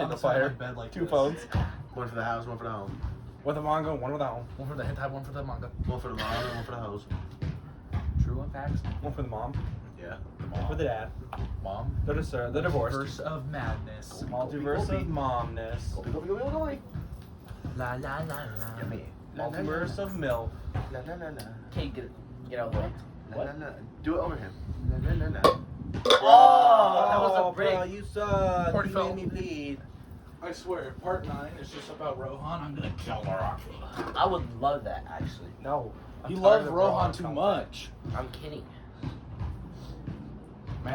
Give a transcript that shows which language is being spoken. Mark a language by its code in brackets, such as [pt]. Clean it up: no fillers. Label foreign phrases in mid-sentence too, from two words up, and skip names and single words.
[en] on the the side fire. of my bed like 2 this. phones. One for the house, one for the home. With a manga, one without home. One for the hentai, one for the manga. One for the mom and one for the house. True and facts. One for the mom. Yeah. One for the dad. Mom. They're divorced. Multiverse of madness. Multiverse of momness. Go, go, go, go, go, go. La la la la. Yummy. Multiverse of milk. La la la la. Okay, get out of the way. La, la, la. Do it over him. La la la la. Oh, that was a bro, break. you suck. Party You foul. made me bleed. I swear, part 9 is just about Rohan. I'm gonna kill Rocky. I would love that actually. No. You I'm love tired of Rohan too content. much. I'm kidding. Man,